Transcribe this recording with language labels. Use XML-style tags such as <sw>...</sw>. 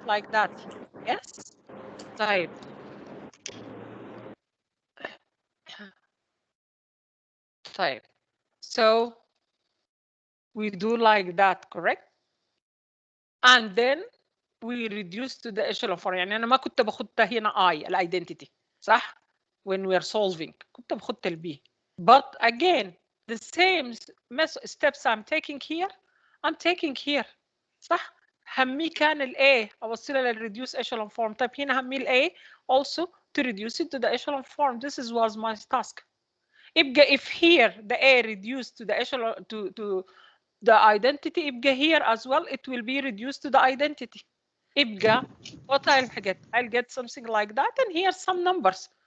<en>Like that. Yes? طيب.</en> <ar>طيب.</ar> <en>So we do like that, correct? And then we reduce to the echelon form.</en> <ar>يعني أنا ما كنت بخدها هنا I, الايدنتيتي، صح؟ When we are solving كنت بخدها ال B.</ar> <en>But again, the same steps I'm taking here, I'm taking here.</en> <ar>صح؟ همي كان ال A أوصلها لل reduce echelon form.</ar> <en>طيب هنا همي ال A also to reduce it to the echelon form. This was my task. يبقى if here the A reduced to the echelon to the identity, يبقى here as well it will be reduced to the identity. يبقى what I'll get something like that, and here some numbers.</en>